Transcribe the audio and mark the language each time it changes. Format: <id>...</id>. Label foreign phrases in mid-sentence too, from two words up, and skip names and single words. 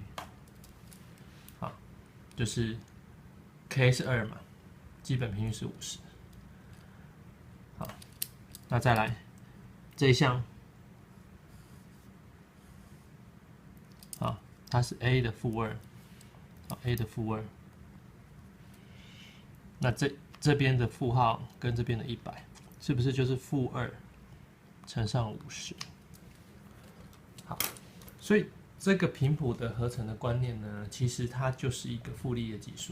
<zh>好，就是 K 是2嘛，基本頻率是50。那再來這一項，啊，它是 a 的負2，啊 a 的負2，那這邊的負號跟這邊的100，是不是就是-2乘上50？好，所以這個頻譜的合成的觀念呢，其實它就是一個傅立葉級數。</zh>